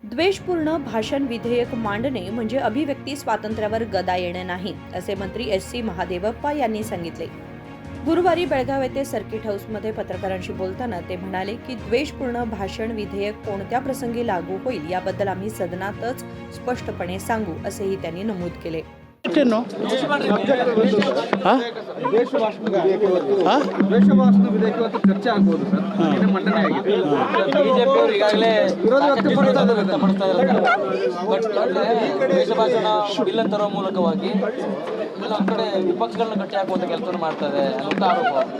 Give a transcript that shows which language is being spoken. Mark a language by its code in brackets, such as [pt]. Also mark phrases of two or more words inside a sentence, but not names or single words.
[mr] द्वेषपूर्ण भाषण विधेयक मांडणे म्हणजे अभिव्यक्ती स्वातंत्र्यावर गदा येणे नाही, असे मंत्री एस.सी. महादेवप्पा यांनी सांगितले. गुरुवारी बेळगाव येथे सर्किट हाऊसमध्ये पत्रकारांशी बोलताना ते म्हणाले की द्वेषपूर्ण भाषण विधेयक कोणत्या प्रसंगी लागू होईल याबद्दल आम्ही सदनातच स्पष्टपणे सांगू, असेही त्यांनी नमूद केले. [kn] ಚರ್ಚೆ ಆಗಬಹುದು ಸರ್, ಮಂಡನೆ ಆಗಿದೆ. ಬಿಜೆಪಿಯವರು ಈಗಾಗಲೇ ವಿರೋಧ ವ್ಯಕ್ತಪಡಿಸ್ತಾ ಬಿಲ್ ತರುವ ಮೂಲಕವಾಗಿ ಕೆಲವೊಂದು ಕಡೆ ವಿಪಕ್ಷಗಳನ್ನ ಗಟ್ಟಿ ಹಾಕುವಂತ ಕೆಲಸ ಮಾಡ್ತಾರೆ ಅಂತ ಆರೋಪ.